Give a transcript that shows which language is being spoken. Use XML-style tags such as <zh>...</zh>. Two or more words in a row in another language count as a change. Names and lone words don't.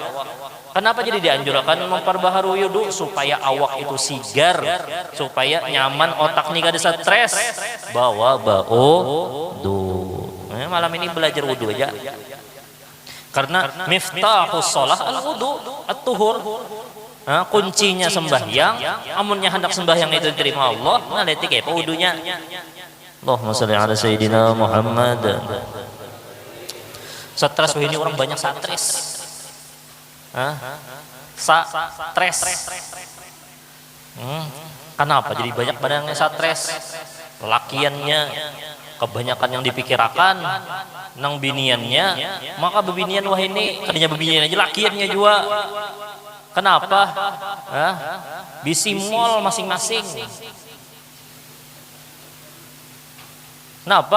<bjn>Kenapa jadi dianjurkan memperbaharui wudu? Supaya awak itu sigar, supaya nyaman, otak nih kada stres. Bawa wudu. Malam ini belajar wudu aja. Karena</bjn> <ar>miftahus shalah al-wudu, at-tuhur.</ar> <bjn>Kuncinya sembahyang, amunnya hendak sembahyang itu diterima Allah, nah letik apa wudunya.</bjn> <ar>Allahumma shalli ala sayyidina Muhammad.</ar> <bjn>Stres ini orang banyak stres. Stres. Kenapa jadi banyak badannya stres? Lakiannya kebanyakan yang dipikirkan nang biniannya, maka bebinian wah ini kadanya bebinian aja lakiannya juga. Kenapa? Bisi mall masing-masing. Kenapa?</bjn>